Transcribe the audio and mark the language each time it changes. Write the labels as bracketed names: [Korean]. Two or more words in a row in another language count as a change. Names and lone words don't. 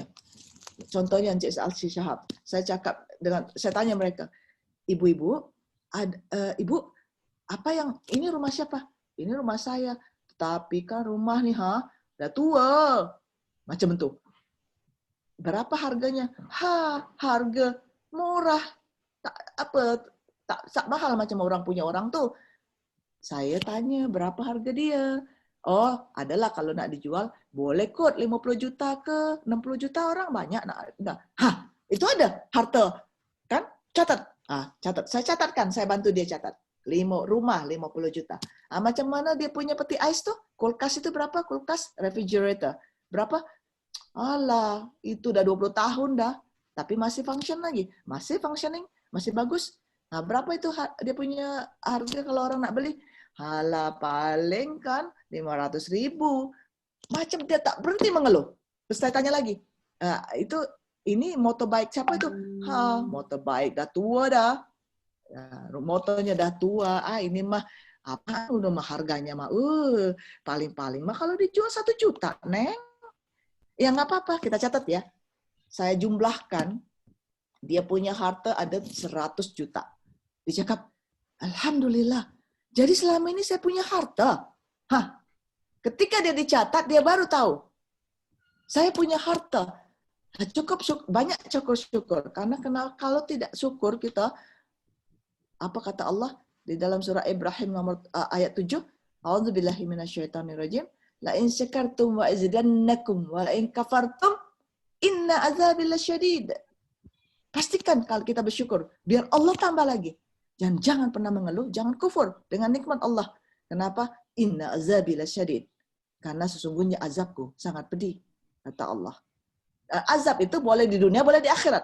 [Malay] Contohnya Encik Alsi Shahab. Saya tanya mereka, ibu-ibu, ibu, apa yang ini rumah siapa? Ini rumah saya. Tapi kan rumah nih, udah tua. Macam itu. Berapa harganya? Harga murah. Tak mahal macam orang punya orang tuh. Saya tanya berapa harga dia. Oh, adalah kalau nak dijual, boleh kot 50 juta ke 60 juta orang banyak nak. Itu ada harta. Kan? Catat. Catat. Saya catatkan, saya bantu dia catat. Rumah 50 juta. Macam mana dia punya peti ais tuh? Kulkas itu berapa? Kulkas refrigerator. Berapa? Alah, itu udah 20 tahun dah. Tapi masih function lagi. Masih functioning, masih bagus. Nah, berapa itu dia punya harga kalau orang nak beli? Halah, paling kan 500.000. Macam dia tak berhenti mengeluh. Terus saya tanya lagi, ini motorbike siapa itu? Motorbike dah tua dah. Motornya dah tua. [Indonesian] Ini mah apa udah mah harganya mah paling-paling mah kalau dijual 1 juta, Neng. [Malay] Ya nggak apa-apa, kita catat ya. Saya jumlahkan, dia punya harta ada 100 juta. Dia cakap, Alhamdulillah. Jadi selama ini saya punya harta. Ketika dia dicatat, dia baru tahu. Saya punya harta. Banyak syukur. Karena kalau tidak syukur kita, apa kata Allah di dalam surah Ibrahim ayat 7? [Arabic] أعوذ بالله من الشيطان الرجيم. لئن شكرتم لأزيدنكم ولئن كفرتم إن عذابي لشديد. [Malay] Pastikan kalau kita bersyukur, biar Allah tambah lagi. Dan jangan pernah mengeluh, jangan kufur dengan nikmat Allah. Kenapa? [Arabic] إن عذابي لشديد. [Malay] Karena sesungguhnya azabku sangat pedih, kata Allah. Azab itu boleh di dunia, boleh di akhirat.